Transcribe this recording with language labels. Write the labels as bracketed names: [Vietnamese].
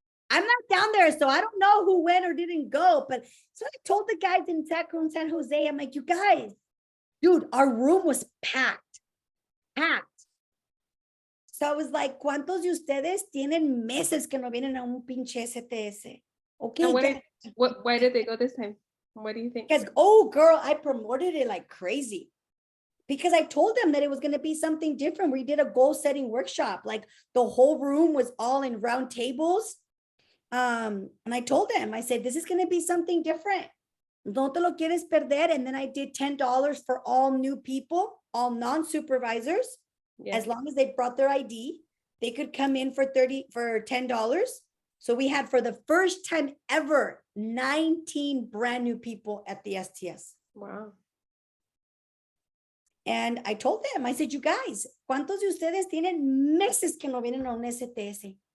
[English] I'm not down there, so I don't know who went or didn't go. But so I told the guys in San Jose, I'm like, you guys, dude, our room was packed. So I was like, [Spanish] ¿cuántos de ustedes tienen meses que no vienen a un pinche STS? [English] Okay. And why did they go this time? What do you think? Because, oh, girl, I promoted it like crazy. Because I told them that it was going to be something different. We did a goal setting workshop. Like the whole room was all in round tables. And I told them, I said, this is going to be something different. [Spanish] No te lo quieres perder. [English] And then I did $10 for all new people, all non-supervisors. Yeah. As long as they brought their ID, they could come in for $10. So we had, for the first time ever, 19 brand new people at the STS. Wow. And I told them, I said, you guys, [Spanish] ¿cuántos de ustedes tienen meses que no vienen a un STS?